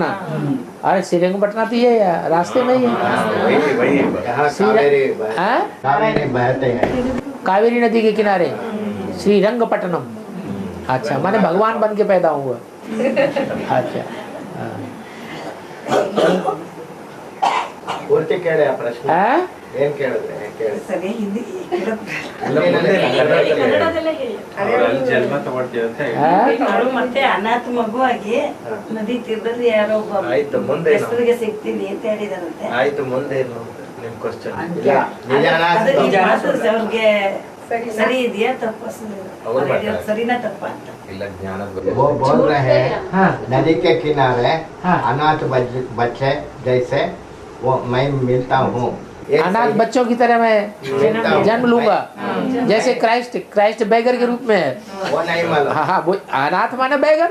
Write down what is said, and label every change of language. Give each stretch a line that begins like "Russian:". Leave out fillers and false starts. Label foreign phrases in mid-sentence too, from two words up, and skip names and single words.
Hindi: अरे श्रीरंगपटना तो ये रास्ते में ही है। वही यहाँ हाँ? कावेरी बहते हैं। कावेरी नदी के किनारे श्रीरंगपटनम। अच्छा, माने भगवान बन के पैदा हुआ। अच्छा,
Kannada: पूर्ति ಕೇಳಿ ಆ ಪ್ರಶ್ನೆ
Hindi: हाँ?
Kannada: ಏನ್ ಕೇಳಿದ್ರೆ ಕೇಳಿ ಸರಿ ಹಿಂದಿ ಕನ್ನಡದಲ್ಲೇ ಹೇಳಿ. ಅಲ್ಲಿ ಜನ್ಮ ತಗೊಳ್ತೀವಿ ಅಂತ ಹೇಳಿ.
Hindi: हाँ?
Kannada: ಅವಳು ಮತ್ತೆ ಅನಾಥ ಮಗುವಾಗಿ ನದಿ ತೀರದಲ್ಲಿ ಯಾರೋ ಒಬ್ಬ ಆಯ್ತು, ಮುಂದೆ ಏನು? ಹೆಸರಿಗೆ ಸಿಗ್ತೀನಿ ಅಂತ ಹೇಳಿದಾರಂತೆ. ಆಯ್ತು, ಮುಂದೆ ಏನು ನಿಮ್ ಕ್ವಶನ್? ಇಲ್ಲ ನಿಜಾನ ಅದು ನಿಜ ಮಾತು ಅವ್ರಿಗೆ ಸರಿ ಇದೆಯಾ ತಪ್ಪು ಅವ್ರು ಮಾಡ್ತಾರೆ. ಸರಿನಾ ತಪ್ಪ ಅಂತ ಇಲ್ಲ ಜ್ಞಾನದ ಬಗ್ಗೆ
Hindi: वो बोल रहे हैं हाँ। नदी के किनारे हाँ। अनाथ बच्चे जैसे वो मैं मिलता हूँ। ये अनाथ सही- बच्चों की तरह मैं मिलता हूँ। जन्म लूंगा, जैसे क्राइस्ट बैगर के रूप में है। वो नहीं मालूम हाँ हाँ, वो अनाथ माने बैगर।